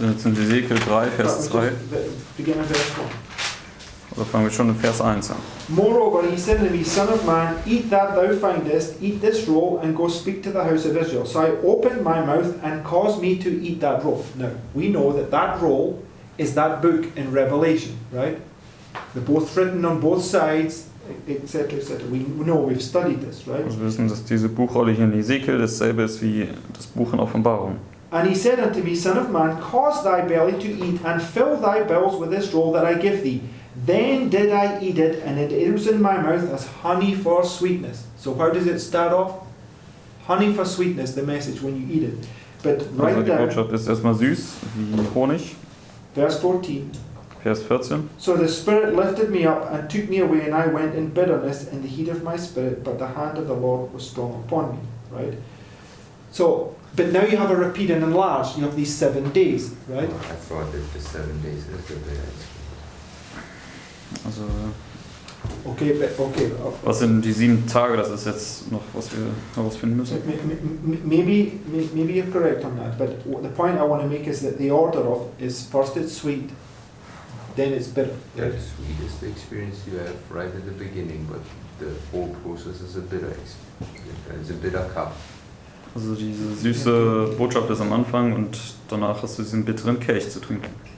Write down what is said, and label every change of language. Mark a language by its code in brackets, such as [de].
[de] Wir sind jetzt in Ezekiel 3, Vers 2. [en] Begin at verse 1. [de] Oder fangen wir schon in Vers 1 an? [en] Moreover, he said to me, Son of man, eat that thou findest, eat this roll, and go speak to the house of Israel. So I opened my mouth and caused me to eat that roll. Now, we know that roll is that book in Revelation, right? They're both written on both sides, etc., etc. We know, we've studied this, right? [de] Also wir wissen, dass diese Buchrolle hier in Ezekiel dasselbe ist wie das Buch in Offenbarung. [en] And he said unto me, Son of man, cause thy belly to eat, and fill thy bowels with this roll that I give thee. Then did I eat it, and it was in my mouth as honey for sweetness. So how does it start off? Honey for sweetness, the message when you eat it. But [de] Also [en] right [de] die [en] down, [de] Botschaft ist erstmal süß, wie Honig. [en] verse 14. [de] Vers 14. [en] So the Spirit lifted me up and took me away, and I went in bitterness in the heat of my spirit, but the hand of the Lord was strong upon me. Right? So, but now you have a repeat and enlarged. You have these 7 days, right? I thought that the 7 days is the bitter experience. [de] Also Okay. was sind die 7 Tage, das ist jetzt noch, was wir herausfinden müssen. [en] Maybe you're correct on that, but the point I want to make is that the order of is first it's sweet, then it's bitter. Yeah, the sweet is the experience you have right at the beginning, but the whole process is a bitter experience. It's a bitter cup. [de] Also diese süße Botschaft ist am Anfang und danach hast du diesen bitteren Kelch zu trinken.